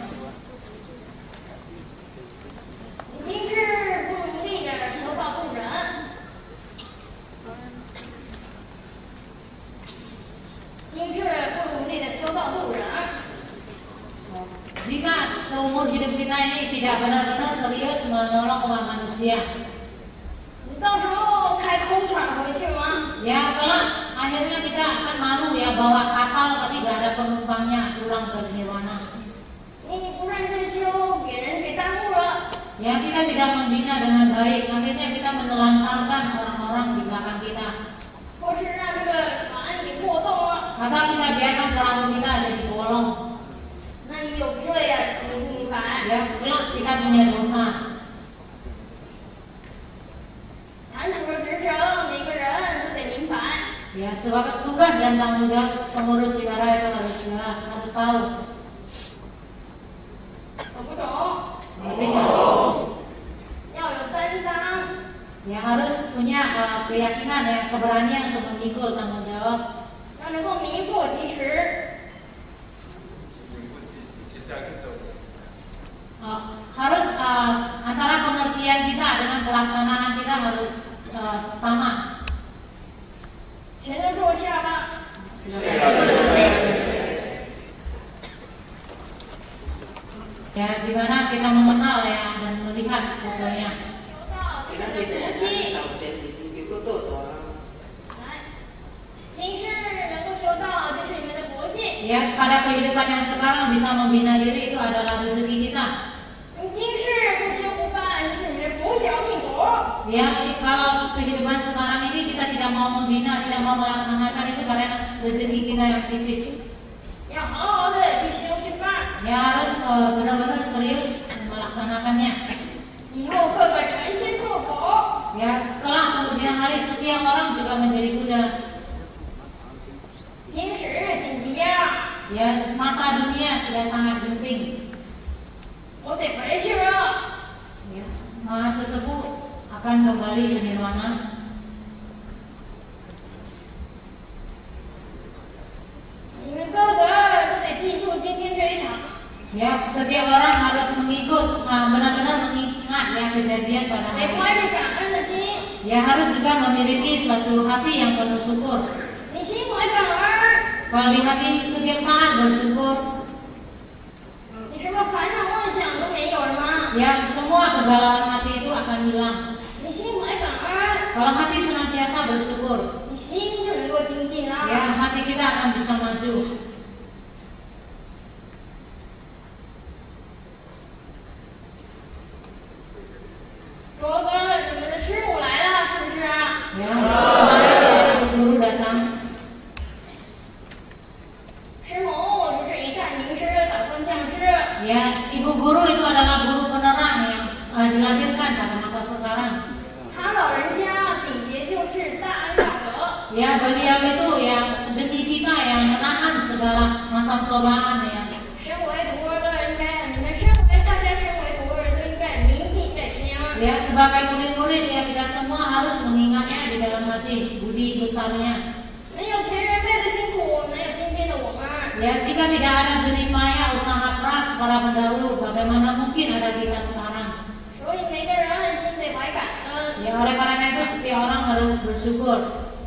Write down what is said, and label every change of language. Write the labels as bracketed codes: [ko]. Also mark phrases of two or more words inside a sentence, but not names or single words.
[zh] 你今日不努力的求道度人，今日不努力的求道度人， [id] Jika seumur hidup kita ini tidak benar-benar serius menolong umat manusia, [zh] 你到时候开空船回去吗？ [id] ya kelak akhirnya kita akan malu ya bawa kapal tapi gak ada penumpangnya pulang ke nirwana. [zh] 你不认真修，给人给耽误了。 [id] Ya, kita tidak membina dengan baik, akhirnya kita menelantarkan orang-orang di belakang kita. [zh] 或是让这个船给破洞了， [id] Atau kita biarkan perahu kita jadi bolong. [zh] 那你有罪啊！你不明白？ [id] Ya, kelak kita punya dosa. [zh] 坛主的职责，每个人都得明白。 [id] Ya, sebagai tugas dan tanggung jawab pengurus wihara itu harus jelas, harus tahu. [zh] 懂不懂？ [id] Ngerti nggak? [zh] 要有担当， [id] Ya, harus punya keyakinan ya, keberanian untuk memikul tanggung jawab. [zh] 要能够名副其实。 [id] Harus antara pengertian kita dengan pelaksanaan kita harus sama. [zh] 全都坐下吧。 [id] Ya, dimana kita mengenal ya dan melihat fotonya. [zh] 修道就是你的福气。来，今日能够修道就是你们的福气。 [id] Ya, pada kehidupan yang sekarang bisa membina diri itu adalah rezeki kita. [zh] 你今世不修不办，就是你的福小命薄。 [id] Ya, kalau kehidupan sekarang ini kita tidak mau membina, tidak mau melaksanakan itu karena rezeki kita yang tipis. [zh] 要好好的去修去办， [id] Ya, harus benar-benar serius melaksanakannya. [zh] 以后个个成仙做佛。 [id] Ya, kelak kemudian hari setiap orang juga menjadi Buddha. [zh] 今时紧急呀， [id] Ya, masa dunia sudah sangat penting. [zh] 我得回去了。 [id] Ya, Maha Sesepuh akan kembali ke nirwana. [zh] 你们个个都得记住今天这一场。 [id] Ya, setiap orang harus mengikut, benar-benar mengingat ya kejadian pada [zh] 得 [id] hari [zh] 怀 [id] ini. [zh] 着感恩的心， [id] Ya, harus juga memiliki suatu hati yang penuh syukur. [zh] 你心怀感恩， [id] Kalau di hati setiap saat bersyukur, [zh] 你什么烦恼妄想都没有了吗？ [id] ya semua kegalauan hati itu akan hilang. [zh] 你心怀感恩， [id] Kalau hati senantiasa bersyukur, [zh] 你心就能够精进啊。 [id] ya hati kita akan bisa maju. [zh] 卓哥，你们的师傅来了，是不是啊？ [id] Ya, kemarin ya, guru datang. [zh] 师母就是一代名师，打官降师。 [id] Ya, ibu guru itu adalah guru penerang yang dilahirkan pada masa sekarang. [zh] 他老人 [id] Ya, beliau itu ya demi kita yang menahan segala macam cobaan ya. [zh] 身为徒儿的人该，你们大家身为徒儿都应该铭记在心。 [id] Ya, sebagai murid-murid ya kita semua harus mengingatnya di dalam hati budi besarnya. [zh] 没有前人辈的辛苦，哪有今天的我们？ [id] Ya, jika tidak ada jerih payah usaha keras para pendahulu, bagaimana mungkin ada kita sekarang? [zh] 所以每个人心得怀感恩。 [id] Ya, oleh karena itu setiap orang harus bersyukur.